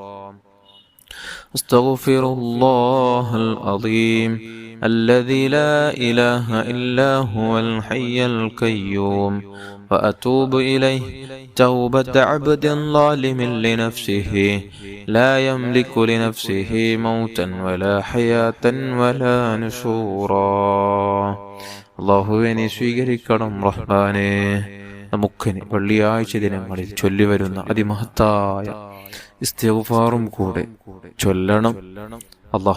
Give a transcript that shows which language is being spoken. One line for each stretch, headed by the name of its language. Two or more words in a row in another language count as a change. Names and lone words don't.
Arabic: استغفر الله العظيم الذي لا إله إلا هو الحي القيوم وأتوب إليه توبة عبد ظالم لنفسه لا يملك لنفسه موتا ولا حياة ولا نشورا.
Malayalam: അല്ലാഹുവേ, നീ സ്വീകരിക്കണം റഹ്മാനേ. നമുക്കിനി വെള്ളിയാഴ്ച ദിനങ്ങളിൽ ചൊല്ലിവരുന്ന അതിമഹത്തായ ഇസ്തിഗ്ഫാറും കൂടെ ചൊല്ലണം.